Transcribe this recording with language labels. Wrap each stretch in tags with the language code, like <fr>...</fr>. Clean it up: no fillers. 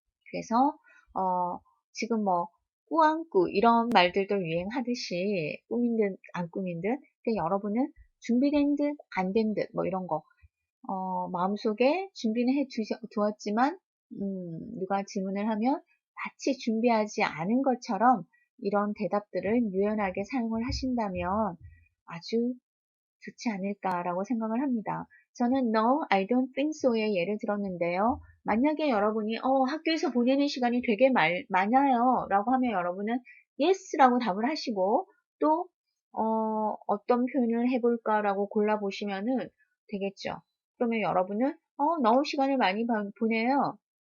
<ko>그래서 지금 뭐 꾸안꾸 이런 말들도 유행하듯이 꾸민 듯 안 꾸민 듯 여러분은 준비된 듯 안 된 듯 뭐 이런 거 마음속에 준비는 해 두었지만 누가 질문을 하면 마치 준비하지 않은 것처럼 이런 대답들을 유연하게 사용을 하신다면 아주 좋지 않을까라고 생각을 합니다. 저는</ko> <en>No, I don't think so</en> <ko>의 예를 들었는데요. 만약에 여러분이 학교에서 보내는 시간이 되게 많아요 라고 하면 여러분은 Yes 라고 답을 하시고 또 어떤 표현을 해볼까라고 골라보시면은 되겠죠. 그러면 여러분은, 너무 시간을 많이 보내요.</ko>